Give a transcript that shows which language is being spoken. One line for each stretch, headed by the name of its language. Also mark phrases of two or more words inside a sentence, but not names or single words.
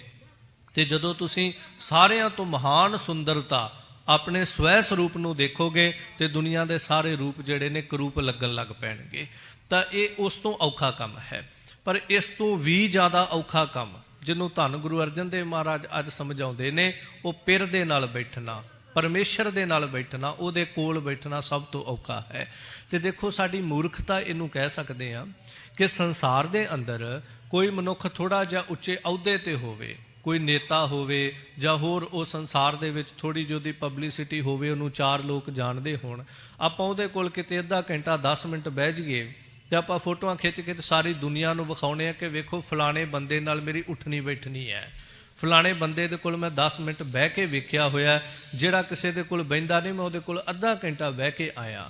Punjabi: ਤੇ ਜਦੋਂ ਤੁਸੀਂ ਸਾਰਿਆਂ ਤੋਂ ਮਹਾਨ ਸੁੰਦਰਤਾ ਆਪਣੇ ਸਵੈ ਸਰੂਪ ਨੂੰ ਦੇਖੋਗੇ ਤੇ ਦੁਨੀਆ ਦੇ ਸਾਰੇ ਰੂਪ ਜਿਹੜੇ ਨੇ ਕਰੂਪ ਲੱਗਣ ਲੱਗ ਪੈਣਗੇ। ਤਾਂ ਇਹ ਉਸ ਤੋਂ ਔਖਾ ਕੰਮ ਹੈ। ਪਰ ਇਸ ਤੋਂ ਵੀ ਜ਼ਿਆਦਾ ਔਖਾ ਕੰਮ ਜਿਹਨੂੰ ਧੰਨ ਗੁਰੂ ਅਰਜਨ ਦੇਵ ਮਹਾਰਾਜ ਅੱਜ ਸਮਝਾਉਂਦੇ ਨੇ, ਉਹ ਪਿਰ ਦੇ ਨਾਲ ਬੈਠਣਾ, ਪਰਮੇਸ਼ਵਰ ਦੇ ਨਾਲ ਬੈਠਣਾ, ਉਹਦੇ ਕੋਲ ਬੈਠਣਾ ਸਭ ਤੋ ਔਖਾ ਹੈ। ਤੋ ਦੇਖੋ ਸਾਡੀ ਮੂਰਖਤਾ ਇਹਨੂੰ ਕਹਿ ਸਕਤੇ ਹੈਂ ਕਿ ਸੰਸਾਰ ਦੇ ਅੰਦਰ ਕੋਈ ਮਨੁੱਖ ਥੋੜ੍ਹਾ ਜਿਹਾ ਉੱਚੇ ਅਹੁਦੇ ਤੇ ਹੋਵੇ, ਕੋਈ ਨੇਤਾ ਹੋਵੇ ਜਾਂ ਹੋਰ ਵੋ ਸੰਸਾਰ ਦੇ ਵਿਚ ਥੋੜ੍ਹੀ ਜਿਹੀ ਉਹਦੀ ਪਬਲਿਸਿਟੀ ਹੋਵੇ, ਉਹਨੂੰ ਚਾਰ ਲੋਗ ਜਾਣਦੇ ਹੋਣ, ਆਪਾਂ ਉਹਦੇ ਕੋਲ ਕਿਤੇ ਅੱਧਾ ਘੰਟਾ 10 ਮਿੰਟ ਬਹਿ ਜਾਈਏ ਤੇ ਆਪਾਂ ਫੋਟੋਆਂ ਖਿੱਚ ਕੇ ਸਾਰੀ ਦੁਨੀਆ ਨੂੰ ਵਿਖਾਉਨੇ ਕਿ ਵੇਖੋ ਫਲਾਣੇ ਬੰਦੇ ਨਾਲ ਮੇਰੀ ਉੱਠਣੀ ਬੈਠਣੀ ਹੈ, ਫਲਾਣੇ ਬੰਦੇ ਦੇ ਕੋਲ ਮੈਂ 10 ਮਿੰਟ ਬਹਿ ਕੇ ਵੇਖਿਆ ਹੋਇਆ, ਜਿਹੜਾ ਕਿਸੀ ਦੇ ਕੋਲ ਬਹਿੰਦਾ ਨਹੀਂ ਮੈਂ ਉਹਦੇ ਕੋਲ ਅੱਧਾ ਘੰਟਾ ਬਹਿ ਕੇ ਆਇਆ।